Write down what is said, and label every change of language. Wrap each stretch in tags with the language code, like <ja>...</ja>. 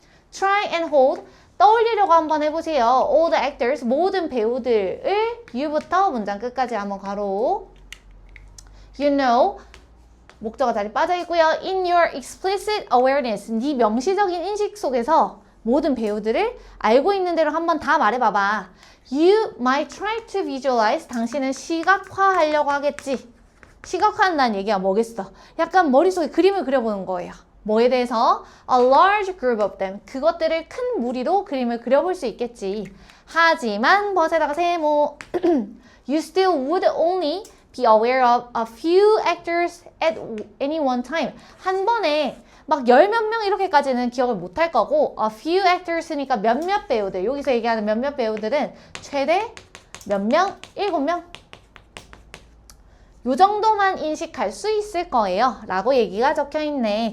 <en>Try and hold,</en> <ko>떠올리려고 한번 해보세요.</ko> <en>All the actors,</en> <ko>모든 배우들을 you부터 문장 끝까지 한번 가로.</ko> <en>You know,</en> <ko>목적어 자리 빠져있고요.</ko> <en>In your explicit awareness,</en> <ko>네 명시적인 인식 속에서 모든 배우들을 알고 있는 대로 한번 다 말해봐봐.</ko> <en>You might try to visualize.</en> <ko>당신은 시각화하려고 하겠지. 시각화한다는 얘기가 뭐겠어? 약간 머릿속에 그림을 그려보는 거예요. 뭐에 대해서?</ko> <en>A large group of them.</en> <ko>그것들을 큰 무리로 그림을 그려볼 수 있겠지. 하지만 벗에다가 세모.</ko> <en>You still would only be aware of a few actors at any one time.</en> <ko>한 번에 막 열 몇 명 이렇게까지는 기억을 못 할 거고</ko> <en>a few actors</en> <ko>니까 몇몇 배우들. 여기서 얘기하는 몇몇 배우들은 최대 몇 명? 7명? 요 정도만 인식할 수 있을 거예요. 라고 얘기가 적혀 있네.</ko>